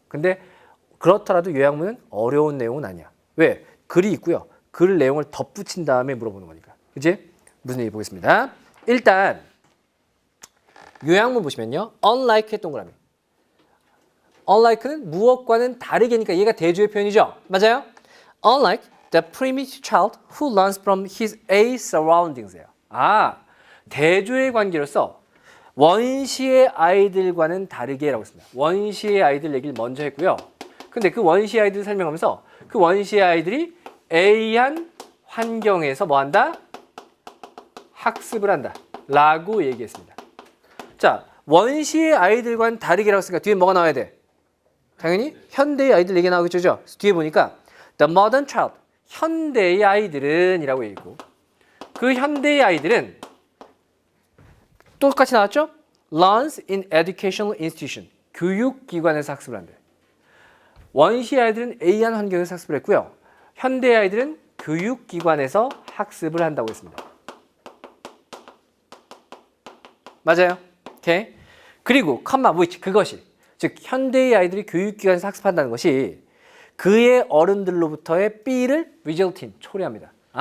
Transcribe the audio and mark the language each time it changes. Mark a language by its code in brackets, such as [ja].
[ko] 근데 그렇더라도 요약문은 어려운 내용은 아니야. 왜? 글이 있고요. 글 내용을 덧붙인 다음에 물어보는 거니까. 그치? 무슨 얘기 보겠습니다. 일단 요약문 보시면요. unlike의 동그라미. unlike는 무엇과는 다르게니까 얘가 대조의 표현이죠. 맞아요? [en] unlike the primitive child who learns from his A surroundings예요. [ko] 대조의 관계로서 원시의 아이들과는 다르게라고 했습니다. 원시의 아이들 얘기를 먼저 했고요. 근데 그 원시의 아이들을 설명하면서 그 원시의 아이들이 A한 환경에서 뭐 한다? 학습을 한다. 라고 얘기했습니다. 자, 원시의 아이들과는 다르게라고 했으니까 뒤에 뭐가 나와야 돼? 당연히 현대의 아이들 얘기 나오겠죠. 뒤에 보니까 [en] the modern child, [ko] 현대의 아이들은 이라고 얘기했고 그 현대의 아이들은 똑같이 나왔죠? [en] learns in educational institution, [ko] 교육기관에서 학습을 한대. 원시 아이들은 A한 환경에서 학습을 했고요. 현대 아이들은 교육기관에서 학습을 한다고 했습니다. 맞아요? 오케이. 그리고 [en] comma which, [ko] 그것이 즉 현대의 아이들이 교육기관에서 학습한다는 것이 그의 어른들로부터의 B를 [en] result in, [ko] 초래합니다.